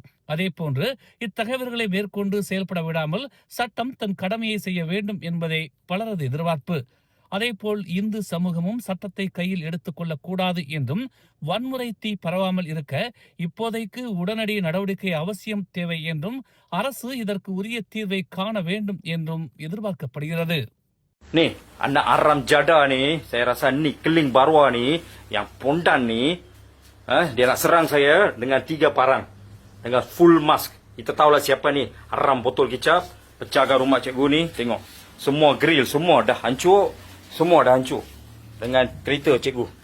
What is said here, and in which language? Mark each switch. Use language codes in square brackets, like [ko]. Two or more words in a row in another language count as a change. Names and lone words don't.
[ta] அதேபோன்று இத்தகவல்களை மேற்கொண்டு செயல்பட விடாமல் சட்டம் தன் கடமையை செய்ய வேண்டும் என்பதே பலரது எதிர்பார்ப்பு. அதேபோல் இந்து சமூகமும் சட்டத்தை கையில் எடுத்துக் கொள்ளக்கூடாது என்றும் வன்முறை தீ பரவாமல் இருக்க இப்போதைக்கு உடனடி நடவடிக்கை அவசியம் தேவை என்றும் அரசு இதற்கு உரிய தீர்வை காண வேண்டும் என்றும் எதிர்பார்க்கப்படுகிறது. [ms] Ni, anak Aram Jada ni, saya rasa ni keling barwa ni, yang pondan ni, dia nak serang saya dengan 3 parang, dengan [en] full mask. [ms] Kita tahulah siapa ni, Aram botol kicap, pecahkan rumah cikgu ni, tengok. Semua grill, semua dah hancur. Semua dah hancur dengan kereta cikgu.